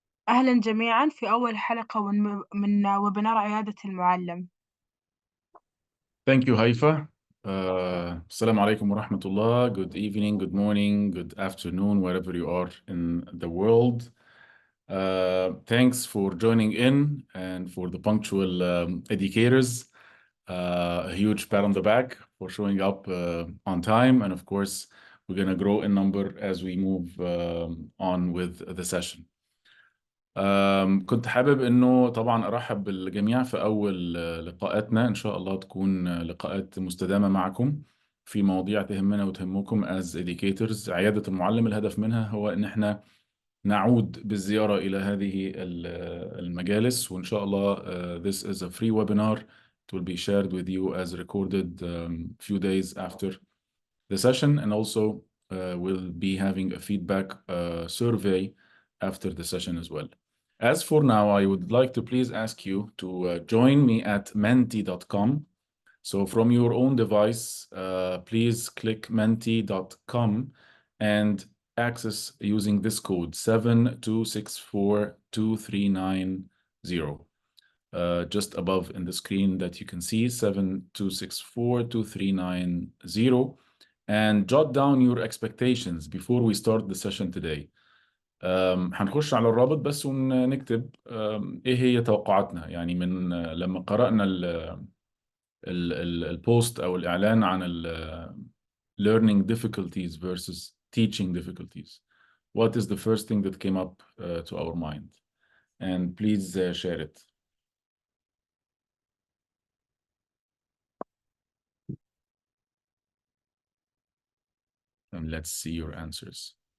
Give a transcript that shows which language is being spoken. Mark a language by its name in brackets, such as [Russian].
[Arabic] أهلا جميعا في أول حلقة من ويبينار عيادة المعلم. [English] Thank you, Haifa. Assalamu alaikum wa rahmatullah. Good evening, good morning, good afternoon, wherever you are in the world. Thanks for joining in and for the punctual educators. A huge pat on the back for showing up on time. And of course, we're going to grow in number as we move on with the session. [Arabic] كنت حابب انه طبعا ارحب بالجميع في اول لقاءاتنا ان شاء الله تكون لقاءات مستدامة معكم في مواضيع تهمنا وتهمكم [English] as educators. [Arabic] عيادة المعلم الهدف منها هو ان احنا نعود بالزيارة الى هذه المجالس، وان شاء الله [English] this is a free webinar. It will be shared with you as recorded few days after the session, and also we'll be having a feedback survey after the session as well. As for now, I would like to please ask you to join me at menti.com. So from your own device, please click menti.com and access using this code 7264239. Just above in the screen that you can see 7264239, and jot down your expectations before we start the session today. [Arabic] هنخش على الرابط بس ونكتب ايه هي توقعاتنا، يعني من لما قرأنا البوست او الاعلان عن [English] learning difficulties versus teaching difficulties. What is the first thing that came up to our mind? And please share it. And let's see your answers.